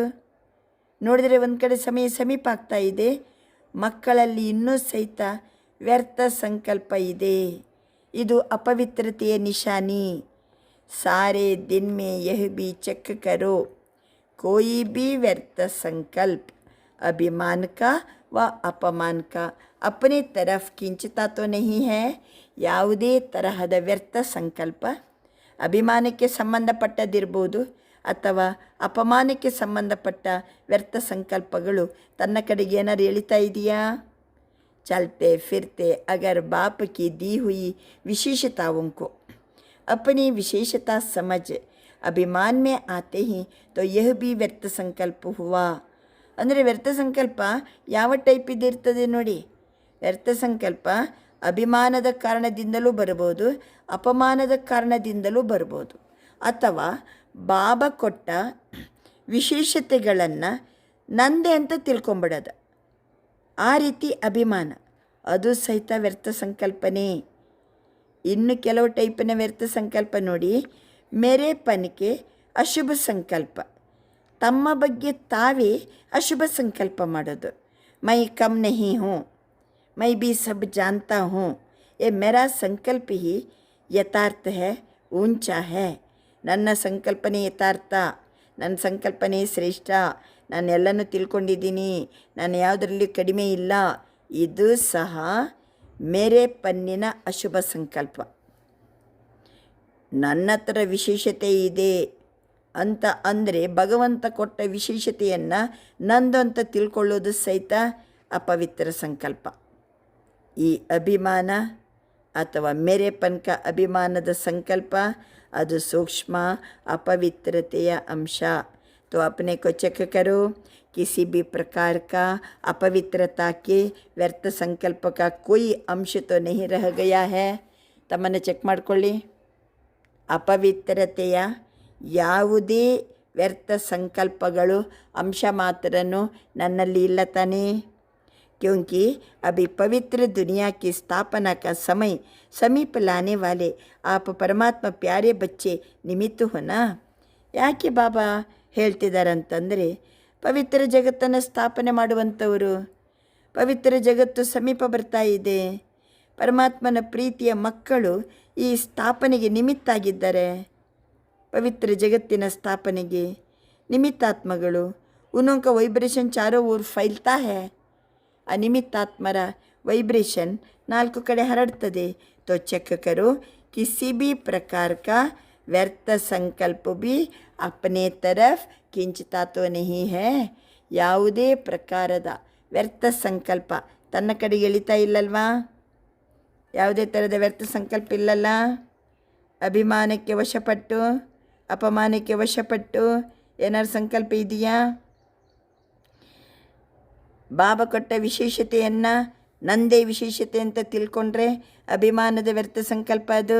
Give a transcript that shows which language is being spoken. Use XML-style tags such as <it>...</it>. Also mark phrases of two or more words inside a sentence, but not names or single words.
<kn>ನೋಡಿದರೆ ಒಂದು ಕಡೆ ಸಮಯ ಸಮೀಪ ಆಗ್ತಾ ಇದೆ, ಮಕ್ಕಳಲ್ಲಿ ಇನ್ನೂ ಸಹಿತ ವ್ಯರ್ಥ ಸಂಕಲ್ಪ ಇದೆ. ಇದು ಅಪವಿತ್ರತೆಯ ನಿಶಾನಿ.</kn> <hi>सारे दिन में यह भी चेक करो, कोई भी व्यर्थ संकल्प अभिमान का व अपमान का अपने तरफ खींचता तो नहीं है.</hi> <kn>ಯಾವುದೇ ತರಹದ ವ್ಯರ್ಥ ಸಂಕಲ್ಪ ಅಭಿಮಾನಕ್ಕೆ ಸಂಬಂಧಪಟ್ಟದಿರ್ಬೋದು ಅಥವಾ ಅಪಮಾನಕ್ಕೆ ಸಂಬಂಧಪಟ್ಟ ವ್ಯರ್ಥ ಸಂಕಲ್ಪಗಳು ತನ್ನ ಕಡೆಗೆ ಏನಾರು ಎಳಿತಾ ಇದೆಯಾ?</kn> <hi>चलते फिरते अगर बाप की दी हुई विशेषताओं को अपनी विशेषता समझ अभिमान में आते ही तो यह भी व्यर्थ संकल्प हुआ.</hi> <kn>ಅಂದರೆ ವ್ಯರ್ಥ ಸಂಕಲ್ಪ ಯಾವ ಟೈಪ್ ಇದಿರ್ತದೆ ನೋಡಿ. ವ್ಯರ್ಥ ಸಂಕಲ್ಪ ಅಭಿಮಾನದ ಕಾರಣದಿಂದಲೂ ಬರ್ಬೋದು, ಅಪಮಾನದ ಕಾರಣದಿಂದಲೂ ಬರ್ಬೋದು, ಅಥವಾ ಬಾಬಾ ಕೊಟ್ಟ ವಿಶೇಷತೆಗಳನ್ನು ನಂದೇ ಅಂತ ತಿಳ್ಕೊಂಬಿಡೋದು. ಆ ರೀತಿ ಅಭಿಮಾನ ಅದು ಸಹಿತ ವ್ಯರ್ಥ ಸಂಕಲ್ಪನೇ. ಇನ್ನು ಕೆಲವು ಟೈಪಿನ ವ್ಯರ್ಥ ಸಂಕಲ್ಪ ನೋಡಿ.</kn> <hi>मेरेपन के अशुभ संकल्प,</hi> <kn>ತಮ್ಮ ಬಗ್ಗೆ ತಾವೇ ಅಶುಭ ಸಂಕಲ್ಪ ಮಾಡೋದು.</kn> <hi>मैं कम नहीं हूँ, मैं भी सब जानता हूँ, ये मेरा संकल्प ही यथार्थ है, ऊंचा है.</hi> <kn>ನನ್ನ ಸಂಕಲ್ಪನೆ ಯಥಾರ್ಥ, ನನ್ನ ಸಂಕಲ್ಪನೆ ಶ್ರೇಷ್ಠ, ನಾನು ಎಲ್ಲನೂ ತಿಳ್ಕೊಂಡಿದ್ದೀನಿ, ನಾನು ಯಾವುದರಲ್ಲಿ ಕಡಿಮೆ ಇಲ್ಲ. ಇದು ಸಹ ಮೇರೆ ಪನ್ನಿನ ಅಶುಭ ಸಂಕಲ್ಪ. ನನ್ನ ಹತ್ರ ವಿಶೇಷತೆ ಇದೆ ಅಂತ ಅಂದರೆ ಭಗವಂತ ಕೊಟ್ಟ ವಿಶೇಷತೆಯನ್ನು ನಂದು ಅಂತ ತಿಳ್ಕೊಳ್ಳೋದು ಸಹಿತ ಅಪವಿತ್ರ ಸಂಕಲ್ಪ. ಈ ಅಭಿಮಾನ ಅಥವಾ ಮೇರೆಪನ್ಕ ಅಭಿಮಾನದ ಸಂಕಲ್ಪ ಅದು ಸೂಕ್ಷ್ಮ अपवित्रತೆಯ अंश.</kn> <hi>तो अपने को चेक करो, किसी भी प्रकार का अपवित्रता के व्यर्थ संकल्प का कोई अंश तो नहीं रह गया है.</hi> <kn>ತಮ್ಮನ್ನು ಚೆಕ್ ಮಾಡಿಕೊಳ್ಳಿ. ಅಪವಿತ್ರತೆಯ ಯಾವುದೇ ವ್ಯರ್ಥ ಸಂಕಲ್ಪಗಳು ಅಂಶ ಮಾತ್ರನೂ ನನ್ನಲ್ಲಿ ಇಲ್ಲ ತಾನೇ.</kn> <hi>क्योंकि अभी पवित्र दुनिया की स्थापना का समय समीप लाने वाले आप परमात्मा प्यारे बच्चे निमित्त हो ना.</hi> <kn>ಯಾಕೆ ಬಾಬಾ ಹೇಳ್ತಿದ್ದಾರೆ ಅಂತಂದರೆ, ಪವಿತ್ರ ಜಗತ್ತನ್ನು ಸ್ಥಾಪನೆ ಮಾಡುವಂಥವರು, ಪವಿತ್ರ ಜಗತ್ತು ಸಮೀಪ ಬರ್ತಾ ಇದೆ, ಪರಮಾತ್ಮನ ಪ್ರೀತಿಯ ಮಕ್ಕಳು ಈ ಸ್ಥಾಪನೆಗೆ ನಿಮಿತ್ತಾಗಿದ್ದಾರೆ. ಪವಿತ್ರ ಜಗತ್ತಿನ ಸ್ಥಾಪನೆಗೆ ನಿಮಿತ್ತಾತ್ಮಗಳು.</kn> <hi>ಉನ್ನೋं का वाइब्रेशन चारों ओर फैलता है.</hi> <kn>ಆ ನಿಮಿತ್ತಾತ್ಮರ ವೈಬ್ರೇಷನ್ 4 ಕಡೆ ಹರಡ್ತದೆ.</kn> <hi>तो चेक करो, किसी भी प्रकार का व्यर्थ संकल्प भी अपने तरफ खींचता तो नहीं है.</hi> <kn>ಯಾವುದೇ ಪ್ರಕಾರದ ವ್ಯರ್ಥ ಸಂಕಲ್ಪ ತನ್ನ ಕಡೆಗೆ ಎಳಿತಾ ಇಲ್ಲಲ್ವಾ? ಯಾವುದೇ ಥರದ ವ್ಯರ್ಥ ಸಂಕಲ್ಪ ಇಲ್ಲಲ್ಲ. ಅಭಿಮಾನಕ್ಕೆ ವಶಪಟ್ಟು, ಅಪಮಾನಕ್ಕೆ ವಶಪಟ್ಟು ಏನಾದ್ರು ಸಂಕಲ್ಪ ಇದೆಯಾ? ಬಾಬಾ ಕೊಟ್ಟ ವಿಶೇಷತೆಯನ್ನು ನಂದೇ ವಿಶೇಷತೆ ಅಂತ ತಿಳ್ಕೊಂಡ್ರೆ ಅಭಿಮಾನದ ವ್ಯರ್ಥ ಸಂಕಲ್ಪ ಅದು.</kn>